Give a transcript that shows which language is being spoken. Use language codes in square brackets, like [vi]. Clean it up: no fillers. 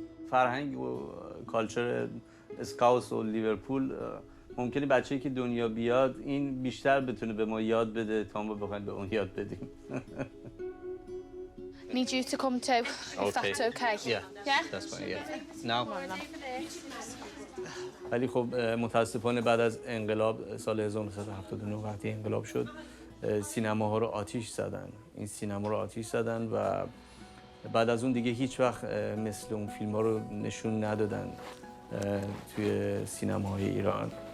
[fa] فرهنگ و کالچر اسکاوس و لیورپول ممکنه بچه‌ای که دنیا بیاد این بیشتر بتونه به ما یاد بده تا ما بخوایم به اون یاد بدیم. [en] Need you to come too, if that's okay. Yeah. Yeah? That's fine. Yeah. Now. [fa] ولی خب متاسفانه بعد از انقلاب سال 1979 وقتی انقلاب شد سینماها رو آتیش زدن. این سینما رو آتیش زدن و بعد از اون دیگه هیچ وقت مثل اون فیلم ها رو نشون ندادن توی سینماهای ایران.